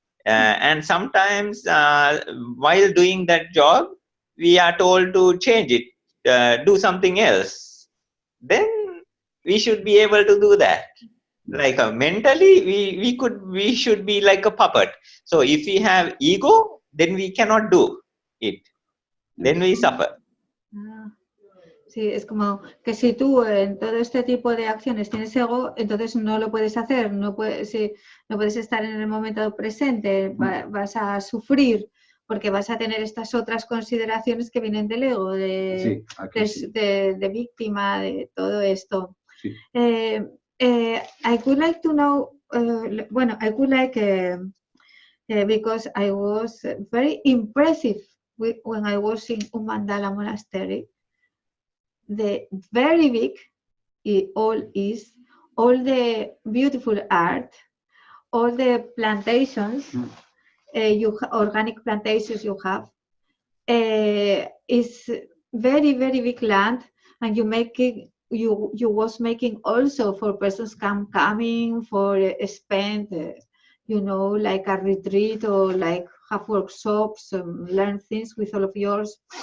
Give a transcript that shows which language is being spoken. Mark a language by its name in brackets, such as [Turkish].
[English] And sometimes while doing that job, we are told to change it, do something else. Then we should be able to do that. Like mentally, we should be like a puppet. So if we have ego, then we cannot do it. Then we suffer. [Spanish] Sí, es como que si tú en todo este tipo de acciones tienes ego, entonces no lo puedes hacer, no puedes estar en el momento presente, vas a sufrir porque vas a tener estas otras consideraciones que vienen del ego, de víctima, de todo esto. Sí. [English] I would like to know, I would like, because I was very impressive when I was in Mandala Monastery. The very big all the beautiful art, all the plantations, organic plantations you have, is very, very big land, and you was making also for persons coming for spend, like a retreat or like have workshops, learn things with all of yours.